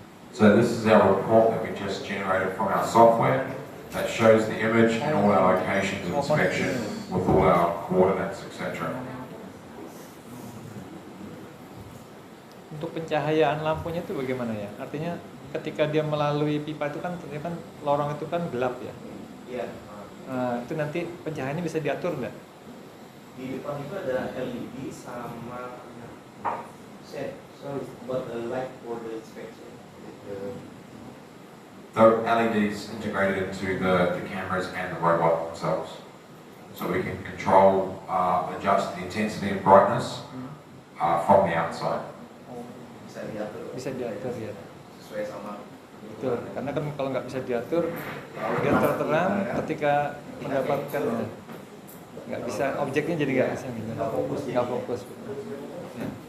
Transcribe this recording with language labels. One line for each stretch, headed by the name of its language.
English: So this is our report that we just generated from our software that shows the image and all our locations of inspection with all our coordinates, etc.
Indonesian: Untuk pencahayaan lampunya itu bagaimana ya? Artinya ketika dia melalui pipa itu kan ternyata kan lorong itu kan gelap ya. Iya. Nah, itu nanti pencahayaannya bisa diatur nggak? Di depan itu ada LED sama set.
English: So buat light for the inspection. The LEDs integrated into the cameras and the robot themselves. So we can control, adjust the intensity and brightness from the outside.
Indonesian: Bisa diatur. Bisa diatur ya. Sesuai sama. Betul. Karena kan kalau nggak bisa diatur, dia terterang ketika mendapatkan nggak bisa objeknya jadi nggak bisa gitu. Nggak fokus. Ya.